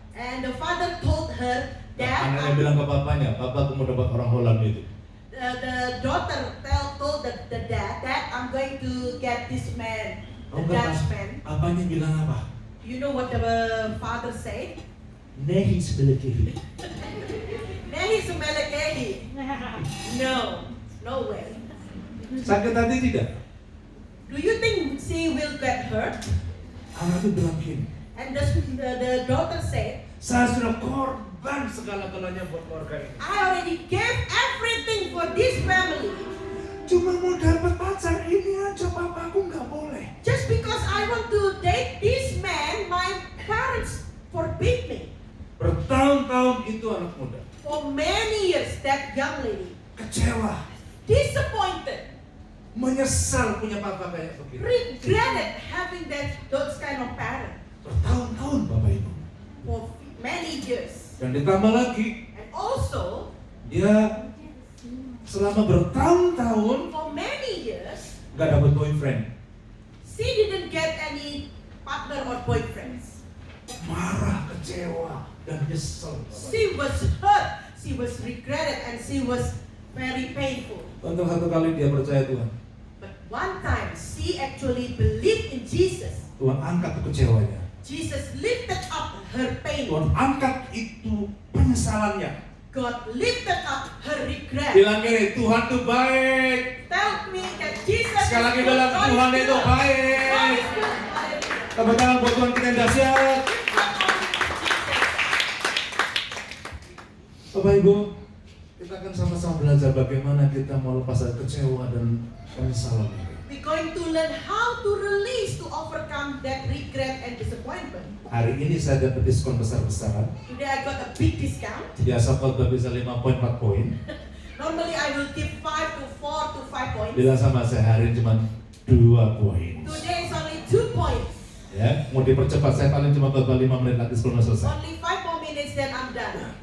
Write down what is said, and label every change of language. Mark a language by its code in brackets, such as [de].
[en] and the father told her that [id] Anaknya bilang ke papanya, Papa, aku mau dapat orang Holland itu. [en] the daughter told the dad that I'm going to get this man, the [id] Oh, enggak, [en] Dutch [id] Pak. [en] man. [id] Papanya bilang apa? [en] You know what the father said? [id] Nehi sebelah kiri. [en] Nehi semelekehi. No way. [id] Sakit hati tidak? [en] Do you think she will get hurt? [id] Anak itu bilang gini, [en] And the daughter said, [id] saya sudah korban segala-galanya buat keluarga ini. [en] I already gave everything for this family. [id] Cuma mau dapat pacar ini aja, Papa, aku nggak boleh. [en] Just because I want to date this man, my parents forbid me. [id] Bertahun-tahun itu anak muda. [en] For many years, that young lady, [id] Kecewa, [en] disappointed, [id] menyesal punya papa kayak begini. [en] regretted having those kind of parents [id] Bertahun-tahun Bapak Ibu. [en] for many years. [id] Dan ditambah lagi, [en] And also, [id] dia selama bertahun-tahun [en] for many years, [id] nggak dapat boyfriend. [en] she didn't get any partner or boyfriends. [id] Marah, kecewa, dan nyesel. Bapak Ibu. [en] She was hurt, she was regretted, and she was very painful. [id] Untuk satu kali dia percaya Tuhan. [en] But one time, she actually believed in Jesus. [id] Tuhan angkat kekecewanya. [en] Jesus lifted up her pain. [id] Tuhan angkat itu penyesalannya. [en] God lifted up her regret. [id] Bilang gini, Tuhan itu baik. [en] Tell me that Jesus [id] Sekali lagi [en] is good. [id] bilang, [en] God is [id] Tuhan itu [en] good. God [id] baik. [en] is good. Hallelujah. [id] Tepuk tangan buat Tuhan kita yang dahsyat. Bapak Ibu, kita akan sama-sama belajar bagaimana kita mau lepas dari kecewa dan penyesalan ini. [en] We're going to learn how to release, to overcome that regret and disappointment. [id] Hari ini saya dapat diskon besar-besaran. [en] Today I got a big discount. [id] Biasa khotbah bisa 5 poin, 4 poin. [en] Normally I will give 5 to 4 to 5 points. [id] Bilang sama saya hari ini cuma 2 poin. [en] Today is only 2 points. [id] Ya, mau dipercepat saya paling cuma khotbah 5 menit lagi sebelum selesai. [en] Only 5 more minutes then I'm done.